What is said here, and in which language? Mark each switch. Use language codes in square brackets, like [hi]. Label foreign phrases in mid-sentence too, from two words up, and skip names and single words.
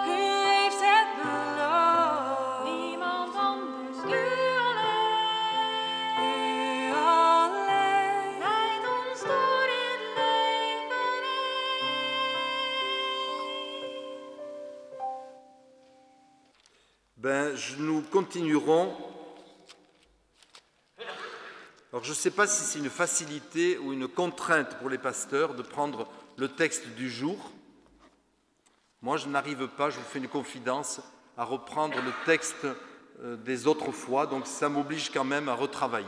[nl] U heeft het beloofd. Niemand anders, u alleen. U alleen. Leidt ons door dit leven heen. [fr] Nous continuerons. Alors, je ne sais pas si c'est une facilité ou une contrainte pour les pasteurs de prendre le texte du jour. Moi, je n'arrive pas, je vous fais une confidence, à reprendre le texte des autres fois, donc ça m'oblige quand même à retravailler.